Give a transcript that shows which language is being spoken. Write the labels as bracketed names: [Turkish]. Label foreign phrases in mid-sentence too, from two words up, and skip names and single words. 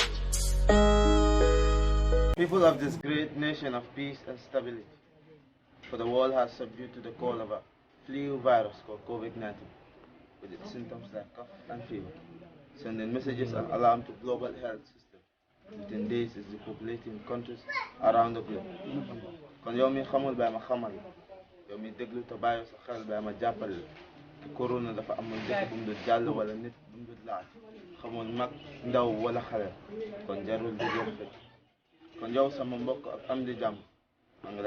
[English] People of this great nation of peace and stability, for the world has subdued to the call of a flu virus called COVID-19, with its symptoms like cough and fever, sending messages and alarm to global health system. Within days is depopulating countries around the globe. [Wolof] Kon yow mi xamul bay ma xamal yow mi déglu te bàyyi sa xel bay ma jàppal te corona dafa amoon dëkk bu mu doon jàll wala nit bu mu doon laaj xamoon mag ndaw wala xale kon jarul di jox fekk kon yow sama mbokk ak am di jàmm maa ngi